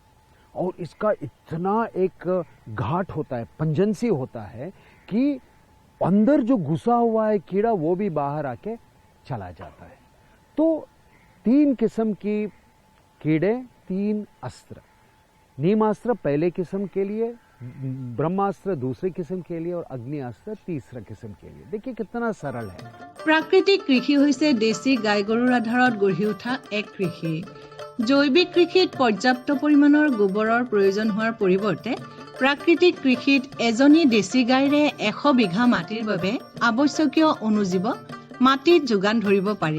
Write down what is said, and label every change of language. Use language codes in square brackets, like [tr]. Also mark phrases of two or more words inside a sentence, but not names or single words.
[hi] और इसका इतना एक घाट होता है, पंजेंसी होता है कि अंदर जो घुसा हुआ है कीड़ा वो भी बाहर आके चला जाता है। तो 3 किस्म की कीड़े, 3 अस्त्र। नीमास्त्र पहले किस्म के लिए, ब्रह्मास्त्र दूसरे किस्म के लिए और अग्नियास्त्र तीसरा किस्म के लिए। देखिए कितना सरल है। [as] प्राकृतिक কৃষি হৈছে দেশী গাই গৰুৰ আধাৰত গঢ়ি উঠা এক কৃষি। জৈৱিক কৃষিত পৰ্যাপ্ত পৰিমাণৰ গোবৰৰ প্ৰয়োজন হোৱাৰ পৰিৱৰ্তে প্ৰাকৃতিক কৃষিত এজনী দেশী গাইৰে 100 বিঘা মাটিৰ বাবে আৱশ্যকীয় অনুজীৱ মাটিত যোগান ধৰিব পাৰি।